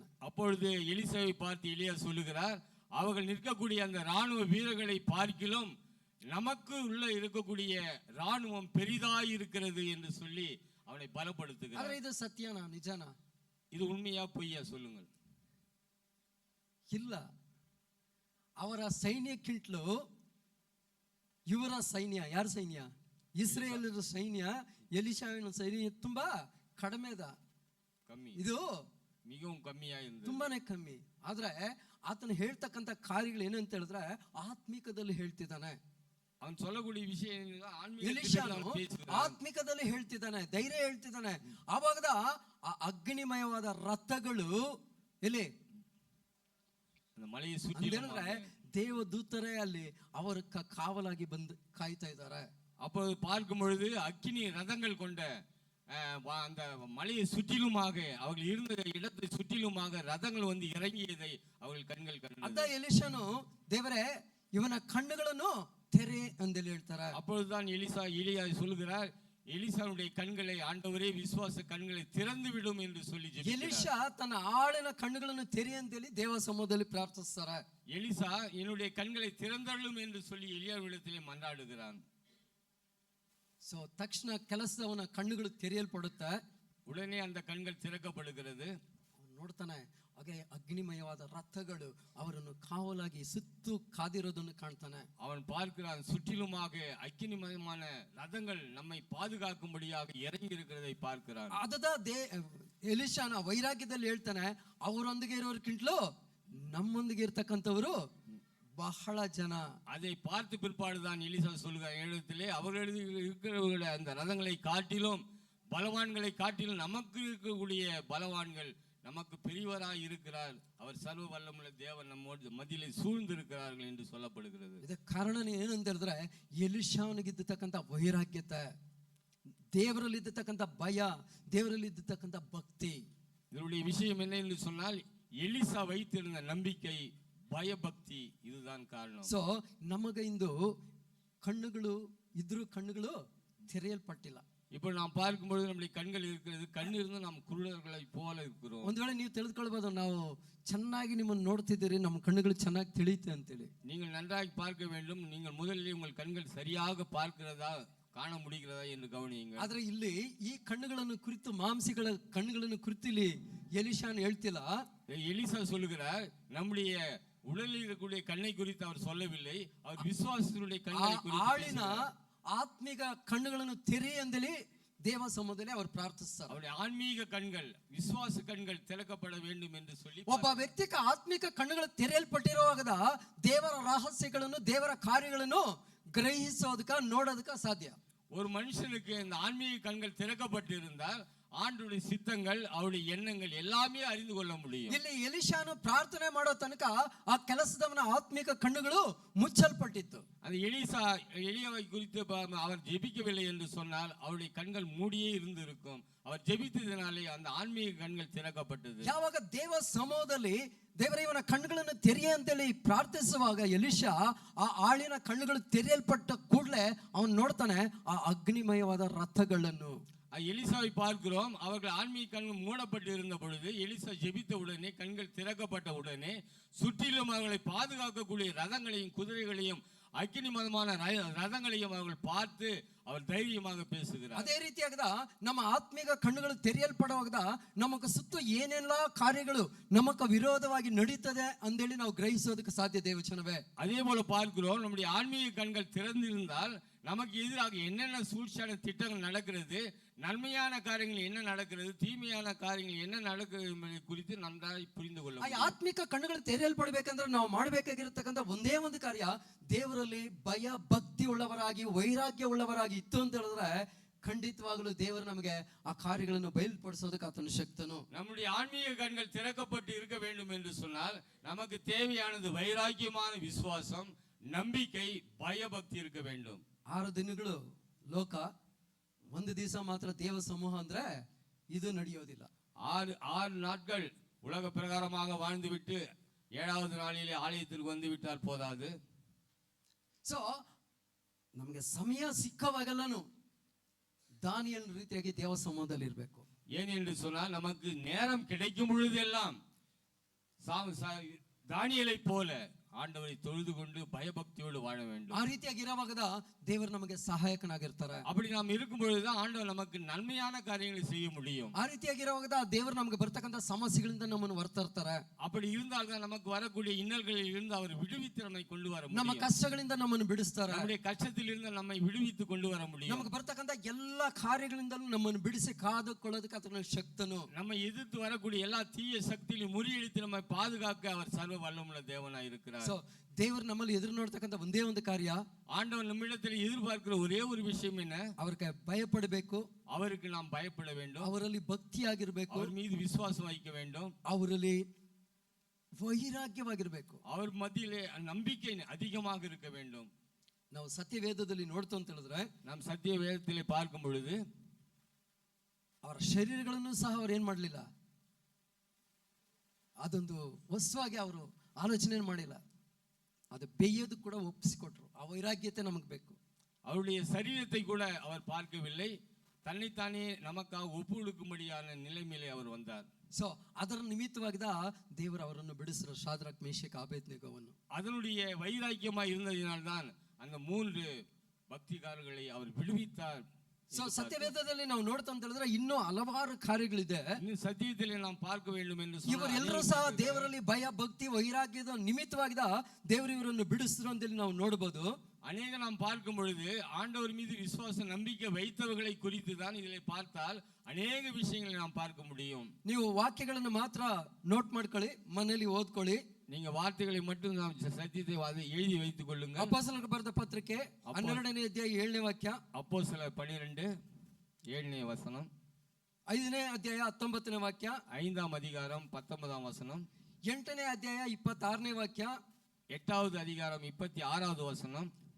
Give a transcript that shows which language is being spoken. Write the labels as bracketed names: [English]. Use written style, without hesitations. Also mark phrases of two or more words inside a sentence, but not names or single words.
[Tamil] அப்பொழுது எலிசாவை பார்த்து எலியா சொல்லுகிறார், அவர்கள் நிற்கக்கூடிய அந்த ராணுவ வீரர்களை பார்க்கிலும் நமக்கு உள்ள இருக்கக்கூடிய ராணுவம் பெரிதாய் இருக்கிறது என்று சொல்லி அவனை பலப்படுத்துகிறார். [Kannada] ಇದು ಸತ್ಯನಾ ನಿಜನಾ? [Tamil] இது உண்மையா பொய்யா சொல்லுங்கள். [Kannada] ಇಲ್ಲ, ಅವರ ಸೈನ್ಯಕ್ಕಿಂತಲೂ ಇವರ ಸೈನ್ಯ, ಯಾರ ಸೈನ್ಯ? ಇಸ್ರೇಲರ ಸೈನ್ಯ ಎಲಿಷಾವಿನ ಸೈನ್ಯ ತುಂಬಾ ಕಡಿಮೆ ಇದೆ, ಕಮ್ಮಿ. ಇದು [Tamil] மிகவும் கம்மியாயிருந்தது, [Kannada] ತುಂಬಾನೇ ಕಮ್ಮಿ. ಆದ್ರೆ ಆತನ ಹೇಳ್ತಕ್ಕಂಥ ಕಾರ್ಯಗಳು ಏನಂತ ಹೇಳಿದ್ರೆ ಆತ್ಮಿಕದಲ್ಲಿ ಹೇಳ್ತಿದ್ದಾನೆ. [Tamil] ಅವನು சொல்லக்கூடிய விஷயம் [Kannada] ಆತ್ಮಿಕದಲ್ಲಿ ಹೇಳ್ತಿದ್ದಾನೆ, ಧೈರ್ಯ ಹೇಳ್ತಿದ್ದಾನೆ. ಆವಾಗದ ಆ ಅಗ್ನಿಮಯವಾದ ರಥಗಳು ಎಲ್ಲಿ ಮಳೆಯ ಸುತ್ತಿ ದೇವದೂತರೇ ಅಲ್ಲಿ ಅವರ ಕಾವಲಾಗಿ ಬಂದು ಕಾಯ್ತಾ ಇದ್ದಾರೆ. [Tamil] அப்போது பார்க்கும் பொழுது அக்கினி ரதங்கள் கொண்ட அந்த மலையை சுற்றிலுமாக அவர்கள் இருந்த இடத்தை சுற்றிலுமாக ரதங்கள் வந்து இறங்கியதை அவர்கள் கண்கள் [Kannada] ಅದ [Tamil] கண்டது. [Kannada] ಎಲಿಷನು ದೇವರೇ ಇವನ ಕಣ್ಣುಗಳನ್ನು ತೆರೆ ಅಂದೇಳಿ ಹೇಳ್ತಾರ. [Tamil] அப்பொழுதுதான் எலியா சொல்லுகிறார், எலிசாவுடைய கண்களை ஆண்டவரே விசுவாச கண்களை திறந்து விடும் என்று சொல்லி ஜெபிக்கிறார். [Kannada] ಎಲಿಷಾ ತನ್ನ ಆಳಿನ ಕಣ್ಣುಗಳನ್ನು ತೆರೆ ಅಂತೇಳಿ ದೇವ ಸಮೂಹದಲ್ಲಿ ಪ್ರಾರ್ಥಿಸ್ತಾರ. [Tamil] எலிசா என்னுடைய கண்களை திறந்தள்ளும் என்று சொல்லி எலியாவிடத்திலே மன்றாடுகிறான். [Kannada] ಸೊ ತಕ್ಷಣ ಕೆಲಸದವನ ಕಣ್ಣುಗಳು ತೆರೆಯಲ್ಪಡುತ್ತೆ. [Tamil] உடனே அந்த கண்கள் திறக்கப்படுகிறது. [Kannada] ಅವನು ನೋಡ್ತಾನೆ, ಹಾಗೆ ಅಗ್ನಿಮಯವಾದ ರಥಗಳು ಅವರನ್ನು ಕಾವಲಾಗಿ ಸುತ್ತು ಕಾದಿರೋದನ್ನು ಕಾಣ್ತಾನೆ. [Tamil] அவன் பார்க்கிறான், சுற்றிலுமாக அக்கினிமயமான ரதங்கள் நம்மை பாதுகாக்கும்படியாக இறங்கி இருக்கிறதை பார்க்கிறான். [Kannada] ಅದದ ಎಲಿಷಾನ ವೈರಾಗ್ಯದಲ್ಲಿ ಹೇಳ್ತಾನೆ, ಅವರೊಂದಿಗೆ ಇರೋರ್ಕಿಂತಲೂ ನಮ್ಮೊಂದಿಗೆ ಇರ್ತಕ್ಕಂಥವರು ಬಹಳ ಜನ. [Tamil] அதை பார்த்து பிற்பாடுதான் எலிசா சொல்லுகிற இடத்திலே அவர்கள் இருக்கிறவர்களுடைய அந்த ரதங்களை காட்டிலும் பலவான்களை காட்டிலும் நமக்கு இருக்கக்கூடிய பலவான்கள் நமக்கு பெரியவராய் இருக்கிறார், அவர் சர்வ வல்லமுள்ள தேவன் நம்மோடு மத்தியிலே சூழ்ந்து இருக்கிறார்கள் என்று சொல்லப்படுகிறது. [Kannada] ಇದಕ್ಕೆ ಕಾರಣ ಏನಂತ ಹೇಳಿದ್ರೆ, ಎಲಿಷಾವನಿಗಿದ್ದತಕ್ಕಂಥ ವೈರಾಗ್ಯತೆ, ದೇವರಲ್ಲಿ ಇದ್ದತಕ್ಕಂಥ ಭಯ, ದೇವರಲ್ಲಿ ಇದ್ದತಕ್ಕಂಥ ಭಕ್ತಿ. [Tamil] இதனுடைய விஷயம் என்ன என்று சொன்னால், எலிசா வைத்திருந்த நம்பிக்கை, பயபக்தி, இதுதான் காரணம். [Kannada] ಸೊ ನಮಗೆ ಇಂದು ಕಣ್ಣುಗಳು ಇದ್ರೂ ಕಣ್ಣುಗಳು ತೆರೆಯಲ್ಪಟ್ಟಿಲ್ಲ. [Tamil] இப்போ நாம் பார்க்கும்பொழுது நம்முடைய கண்கள் இருக்கிறது, கண் இருந்து நாம் குருடர்களை போல இருக்கிறோம். [Kannada] ಒಂದು ವೇಳೆ ನೀವು ತಿಳಿದುಕೊಳ್ಬೋದು, ನಾವು ಚೆನ್ನಾಗಿ ನಿಮ್ಮನ್ನು ನೋಡ್ತಿದ್ದೀರಿ, ನಮ್ಮ ಕಣ್ಣುಗಳು ಚೆನ್ನಾಗಿ ತಿಳಿಯುತ್ತೆ ಅಂತೇಳಿ. [Tamil] நீங்கள் நன்றாக பார்க்க வேண்டும். நீங்கள் முதலில் உங்கள் கண்கள் சரியாக பார்க்கிறதா, காண முடிகிறதா என்று கவனியுங்கள். [Kannada] ಆದ್ರೆ ಇಲ್ಲಿ ಈ ಕಣ್ಣುಗಳನ್ನು ಕುರಿತು, ಮಾಂಸಿಗಳ ಕಣ್ಣುಗಳನ್ನು ಕುರಿತು ಇಲ್ಲಿ ಎಲಿಷಾನ್ ಹೇಳ್ತಿಲ್ಲ. [Tamil] எலிசா சொல்லுகிறார், நம்முடைய உடலில் இருக்கக்கூடிய கண்ணை குறித்து அவர் சொல்லவில்லை, அவர் விசுவாசத்தினுடைய கண்களை குறித்து [Kannada] ಆಳಿನ ಆತ್ಮಿಕ ಕಣ್ಣುಗಳನ್ನು ತೆರೆ ಅಂದೇಳಿ ದೇವ ಸಮೂಹದಲ್ಲಿ ಅವರು ಪ್ರಾರ್ಥಿಸ್ತಾರೆ. [Tamil] அவருடைய ஆன்மீக கண்கள், விசுவாச கண்கள் திறக்கப்பட வேண்டும் என்று சொல்லி, [Kannada] ಒಬ್ಬ ವ್ಯಕ್ತಿಗೆ ಆತ್ಮಿಕ ಕಣ್ಣುಗಳು ತೆರೆಯಲ್ಪಟ್ಟಿರುವಾಗ ದೇವರ ರಹಸ್ಯಗಳನ್ನು, ದೇವರ ಕಾರ್ಯಗಳನ್ನು ಗ್ರಹಿಸೋದಕ್ಕೆ, ನೋಡೋದಕ್ಕೆ ಸಾಧ್ಯ. [Tamil] ஒரு மனுஷனுக்கு இந்த ஆன்மீக கண்கள் திறக்கப்பட்டிருந்தால் ஆண்டுடைய சித்தங்கள், அவருடைய எண்ணங்கள் எல்லாமே அறிந்து கொள்ள முடியும். [Kannada] ಇಲ್ಲಿ ಎಲಿಷಾನು ಪ್ರಾರ್ಥನೆ ಮಾಡೋ ತನಕ ಆ ಕೆಲಸದವನ ಆತ್ಮಿಕ ಕಣ್ಣುಗಳು ಮುಚ್ಚಲ್ಪಟ್ಟಿತ್ತು. [Tamil] அந்த எலியாவை குறித்து அவர் ஜெபிக்கவில்லை என்று சொன்னால் அவருடைய கண்கள் மூடியே இருந்து இருக்கும். அவர் ஜெபித்ததினாலே அந்த ஆன்மீக கண்கள் திறக்கப்பட்டது. [Kannada] ಯಾವಾಗ ದೇವ ಸಮೂಹದಲ್ಲಿ ದೇವರ ಇವನ ಕಣ್ಣುಗಳನ್ನು ತೆರೆಯ ಅಂತೇಳಿ ಪ್ರಾರ್ಥಿಸುವಾಗ ಎಲಿಷಾ ಆ ಆಳಿನ ಕಣ್ಣುಗಳು ತೆರೆಯಲ್ಪಟ್ಟ ಕೂಡಲೇ ಅವನು ನೋಡ್ತಾನೆ ಆ ಅಗ್ನಿಮಯವಾದ ರಥಗಳನ್ನು. [Tamil] எலிசாவை பார்க்கிறோம், அவர்கள் ஆன்மீக கண்கள் மூடப்பட்டு இருந்த பொழுது எலிசா ஜெபித்த உடனே கண்கள் திறக்கப்பட்ட உடனே சுற்றிலும் அவர்களை பாதுகாக்கக்கூடிய ரதங்களையும் குதிரைகளையும் அக்கினி மதமான ரதங்களையும் அவர்கள் பார்த்து அவர் தைரியமாக பேசுகிறார். [Kannada] ಅದೇ ರೀತಿಯಾಗದ ನಮ್ಮ ಆತ್ಮಿಕ ಕಣ್ಣುಗಳು ತೆರೆಯಲ್ಪಡುವಾಗ ನಮಗೆ ಸುತ್ತ ಏನೆಲ್ಲ ಕಾರ್ಯಗಳು ನಮಕ ವಿರೋಧವಾಗಿ ನಡೀತದೆ ಅಂದೇಳಿ ನಾವು ಗ್ರಹಿಸೋದಕ್ಕೆ ಸಾಧ್ಯ. ದೇವಚನವೇ, [Tamil] அதே போல பார்க்கிறோம், நம்முடைய ஆன்மீக கண்கள் திறந்திருந்தால் நமக்கு எதிராக என்னென்ன சூழ்ச்சியான திட்டங்கள் நடக்கிறது, நன்மையான காரியங்கள் என்ன நடக்கிறது, தீமையான காரியங்கள் என்ன நடக்கிறது என்பதை குறித்து நன்றாக புரிந்து கொள்ள [Kannada] ಆ ಆತ್ಮಿಕ ಕಣ್ಣುಗಳು ತೆರೆಯಲ್ಪಡಬೇಕಂದ್ರೆ ನಾವು ಮಾಡಬೇಕಾಗಿರತಕ್ಕಂಥ ಒಂದೇ ಒಂದು ಕಾರ್ಯ, ದೇವರಲ್ಲಿ ಭಯ ಭಕ್ತಿ ಉಳ್ಳವರಾಗಿ, ವೈರಾಗ್ಯ ಉಳ್ಳವರಾಗಿ ಇತ್ತು ಅಂತ ಹೇಳಿದ್ರೆ ಖಂಡಿತವಾಗಲೂ ದೇವರು ನಮಗೆ ಆ ಕಾರ್ಯಗಳನ್ನು ಬಯಲ್ಪಡಿಸೋದಕ್ಕೆ ಆತನ ಶಕ್ತನು. [Tamil] நம்முடைய ஆன்மீக கண்கள் திறக்கப்பட்டு இருக்க வேண்டும் என்று சொன்னால் நமக்கு தேவையானது வைராக்கியமான விசுவாசம், நம்பிக்கை, பயபக்தி இருக்க வேண்டும். [Kannada] 6 ದಿನಗಳು ಲೋಕ, ಒಂದು ದಿವಸ ಮಾತ್ರ ದೇವ ಸಮೂಹ ಅಂದ್ರೆ ಇದು ನಡೆಯೋದಿಲ್ಲ. [Tamil] 6 ನಾட்கள் உலக பிரகாரமாக வாழ்ந்துவிட்டு 7வது நாளிலே ஆலயத்திற்கு வந்து விட்டால் போதாது. [Kannada] ಸೊ ನಮಗೆ ಸಮಯ ಸಿಕ್ಕವಾಗೆಲ್ಲನು ದಾನಿಯಲ್ ರೀತಿಯಾಗಿ ದೇವ ಸಮೂಹದಲ್ಲಿ ಇರಬೇಕು. [Tamil] ஏன் என்று சொன்னால் நமக்கு நேரம் கிடைக்கும் பொழுதெல்லாம் தானியேலை போல ஆண்டவரை தொழுது கொண்டு பயபக்தியோடு வாழ வேண்டும். [Kannada] ಆ ರೀತಿಯಾಗಿ ಇರುವಾಗ ದೇವರು ನಮಗೆ ಸಹಾಯಕನಾಗಿರ್ತಾರೆ. [Tamil] அப்படி நாம் இருக்கும் பொழுதுதான் ஆண்டவர் நமக்கு நன்மையான காரியங்களை செய்ய முடியும். [Kannada] ಆ ರೀತಿಯಾಗಿ ಇರುವಾಗ ದೇವರು ನಮಗೆ ಬರ್ತಕ್ಕಂಥ ಸಮಸ್ಯೆಗಳಿಂದ ನಮ್ಮನ್ನು ಹೊರತರ್ತಾರೆ. [Tamil] அப்படி இருந்தால் தான் நமக்கு வரக்கூடிய இன்னல்களில் இருந்து அவர் விடுவித்து நம்மை கொண்டு வர முடியும். [Kannada] ನಮ್ಮ ಕಷ್ಟಗಳಿಂದ ನಮ್ಮನ್ನು ಬಿಡಿಸ್ತಾರೆ. [Tamil] நம்முடைய கஷ்டத்தில் இருந்து நம்மை விடுவித்து கொண்டு வர முடியும். [Kannada] ನಮಗೆ ಬರ್ತಕ್ಕಂಥ ಎಲ್ಲ ಕಾರ್ಯಗಳಿಂದಲೂ ನಮ್ಮನ್ನು ಬಿಡಿಸಿ ಕಾದುಕೊಳ್ಳೋದಕ್ಕೆ ಆತನ ಶಕ್ತನು. [Tamil] நம்மை எதிர்த்து வரக்கூடிய எல்லா தீய சக்தியிலும் முறியடித்து நம்மை பாதுகாக்க அவர் சர்வ வல்லமுள்ள தேவனாய் இருக்கிறார். [Kannada] ಸೊ ದೇವರು ನಮ್ಮಲ್ಲಿ ಎದುರು ನೋಡ್ತಕ್ಕಂಥ ಒಂದೇ ಒಂದು ಕಾರ್ಯ, [Tamil] ஆண்டவர் நம்மிடத்தில் எதிர்பார்க்கிற ஒரே ஒரு விஷயம் என்ன? [Kannada] அவருக்கு பயப்பಡಬೇಕು, [Tamil] அவருக்கு நாம் பயப்பட வேண்டும், [Kannada] ಅವರಲ್ಲಿ ಭಕ್ತಿಯಾಗಿರಬೇಕು, [Tamil] அவர் மீது விசுவாசம் வைக்க வேண்டும், [Kannada] ಅವರಲ್ಲಿ ವೈರಾಗ್ಯವಾಗಿರಬೇಕು, [Tamil] அவர் மத்தியிலே நம்பிக்கை அதிகமாக இருக்க வேண்டும். [Kannada] ನಾವು ಸತ್ಯವೇದದಲ್ಲಿ ನೋಡ್ತು ಅಂತ ಹೇಳಿದ್ರೆ [Tamil] நாம் சத்திய வேதத்திலே பார்க்கும் பொழுது [Kannada] ಅವರ ಶರೀರಗಳನ್ನು ಸಹ ಅವ್ರು ಏನ್ ಮಾಡಲಿಲ್ಲ, ಅದೊಂದು ವಸ್ತುವಾಗಿ ಅವರು ಆಲೋಚನೆ ಮಾಡಿಲ್ಲ. ಅದು ಬೇಯೋದು ಕೂಡ ಒಪ್ಪಿಸಿಕೊಟ್ರು. ಆ ವೈರಾಗ್ಯತೆ ನಮಗೆ ಬೇಕು. [Tamil] அவருடைய சரீரத்தை கூட அவர் பார்க்கவில்லை, தன்னைத்தானே நமக்காக ஒப்பு கொடுக்கும்படியான நிலைமையிலே அவர் வந்தார். [Kannada] ಸೊ ಅದರ ನಿಮಿತ್ತವಾಗಿದ ದೇವರು ಅವರನ್ನು ಬಿಡಿಸಿದ್ರು, ಶಾದ್ರಕ್ ಮೇಷಕ್ ಆಬೇದ್ನೆಗೋವನ್ನು. [Tamil] அதனுடைய வைராக்கியமாக இருந்ததினால்தான் அந்த 3 பக்திகாரர்களை அவர் விடுவித்தார். [Kannada] ಸೊ ಸತ್ಯವೇದದಲ್ಲಿ ನಾವು ನೋಡ್ತಾ ಅಂತ ಹೇಳಿದ್ರೆ ಇನ್ನೂ ಹಲವಾರು ಕಾರ್ಯಗಳಿದೆ. [Tamil] இன்னும் சத்தியத்திலே நாம் பார்க்க வேண்டும் என்று [Kannada] ಇವರೆಲ್ಲರೂ ಸಹ ದೇವರಲ್ಲಿ ಭಯ ಭಕ್ತಿ ವೈರಾಗ್ಯದ ನಿಮಿತ್ತವಾಗಿದ ದೇವರು ಇವರನ್ನು ಬಿಡಿಸಿದ್ರು ಅಂತೇಳಿ ನಾವು ನೋಡಬಹುದು. [Tamil] அநேக நாம் பார்க்கும் பொழுது ஆண்டவர் மீது விசுவாச நம்பிக்கை வைத்தவர்களை குறித்து தான் இதிலே பார்த்தால் அநேக விஷயங்களை நாம் பார்க்க முடியும். [Kannada] ನೀವು ವಾಕ್ಯಗಳನ್ನು ಮಾತ್ರ ನೋಟ್ ಮಾಡ್ಕೊಳ್ಳಿ, ಮನೆಯಲ್ಲಿ ಓದ್ಕೊಳ್ಳಿ. [Tamil] நீங்க வார்த்தைகளை மட்டும் நாம் சத்தியத்தை எழுதி வைத்துக் கொள்ளுங்க. [Kannada] ಅಪೊಸ್ತಲರಿಗೆ ಬರೆದ ಪತ್ರಿಕೆ 12ನೇ ಅಧ್ಯಾಯ 7ನೇ ವಾಕ್ಯ, [Tamil] அப்போஸ்தலர் 12 7ನೇ வசனம், [Kannada] 5ನೇ ಅಧ್ಯಾಯ 19ನೇ ವಾಕ್ಯ, [Tamil] 5ஆம் அதிகாரம் 19ஆம் வசனம், [Kannada] 8ನೇ ಅಧ್ಯಾಯ 26ನೇ ವಾಕ್ಯ, [Tamil] 8வது அதிகாரம் 26வது வசனம்.